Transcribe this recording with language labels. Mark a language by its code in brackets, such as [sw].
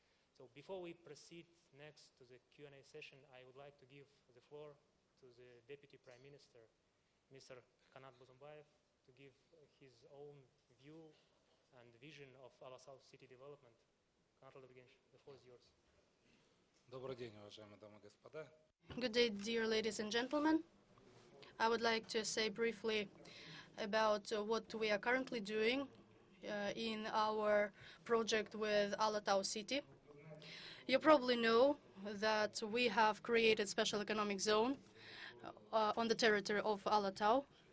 [en] So before we proceed next to the Q&A session, I would like to give the floor to the Deputy Prime Minister, Mr. Kanat Bozumbayev, to give his own view and vision of Alatau city development. Kanat Olebigenish, the floor is yours. [ru] Добрый день, уважаемые дамы и господа. [en] Good day, dear ladies and gentlemen. I would like to say briefly about what we are currently doing in our project with Alatau city. You probably know that we have created special economic zone on the territory of Alatau.